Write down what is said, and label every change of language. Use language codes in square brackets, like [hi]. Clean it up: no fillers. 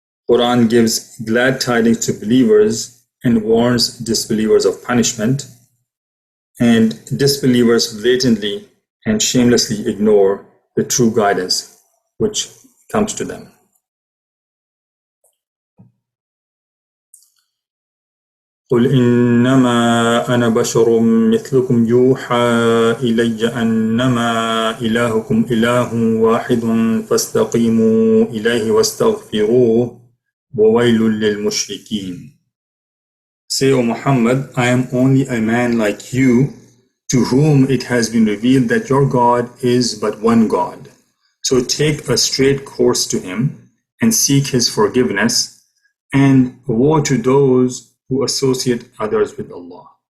[en] Quran gives glad tidings to believers and warns disbelievers of punishment. And disbelievers blatantly and shamelessly ignore the true guidance which comes to them. [ar] قل إنما أنا بشر مثلكم يوحى إلي أنما إلهكم إله واحد فاستقيموا إليه واستغفروه وويل للمشركين. [en] Say, O Muhammad, I am only a man like you, to whom it has been revealed that your God is but one God. So take a straight course to him and seek his forgiveness, and woe to those who associate others with Allah.